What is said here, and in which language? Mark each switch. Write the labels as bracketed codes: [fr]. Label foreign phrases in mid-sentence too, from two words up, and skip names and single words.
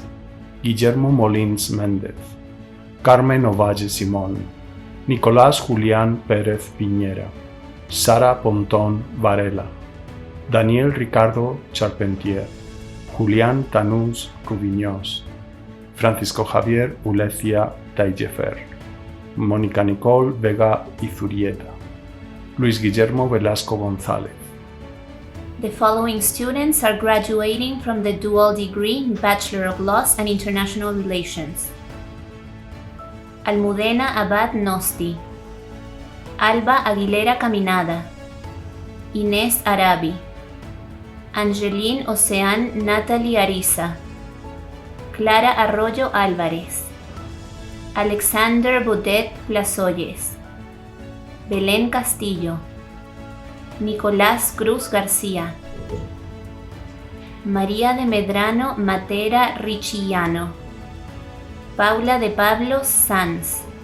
[en] Guillermo Molins Méndez, Carmen Ovalle Simón, Nicolás Julián Pérez Piñera, Sara Pontón Varela, Daniel Ricardo Charpentier, Julián Tanús Rubiñós, Francisco Javier Ulecia Taillefer, Mónica Nicole Vega Izurieta, Luis Guillermo Velasco González. The following students are graduating from the dual degree in Bachelor of Laws and International Relations: Almudena Abad Nosti, Alba Aguilera Caminada, Inés Arabi, Angeline Oceán Natalie Ariza, Clara Arroyo Álvarez, Alexander Baudet Plazoyes, Belén Castillo, Nicolás Cruz García, María de Medrano Matera Richillano, Paula de Pablos Sanz,